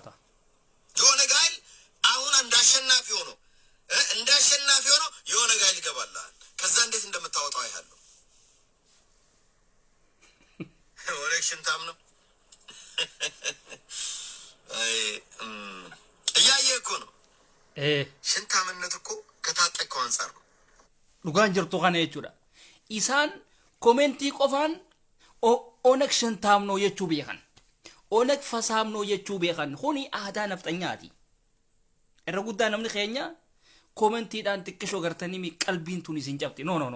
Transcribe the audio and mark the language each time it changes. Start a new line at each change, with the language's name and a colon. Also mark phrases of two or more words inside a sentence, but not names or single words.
Amharic: የኦነግ ኃይል አሁን እንዳሸናፊ ሆኖ የኦነግ ኃይል ይገባልሃል። ከዛ እንዴት እንደምታወጣው አይሃለሁ። ኦነግ ሽንታም ነው። እያየህ እኮ ነው። ሽንታምነት እኮ ከታጠቀው አንጻር ነው።
Oromo: dhugaan jirtu kana jechuudha. Isaan komentii qofaan Ooneg shantaamnoo jechuu beekan. Ooneg fasaamnoo jechuu beekan. Kuni aadaa nafxanyaati. Irra guddaa namni keenya komentiidhaan xiqqishoo gartanii qalbiin tun isin cabti. No.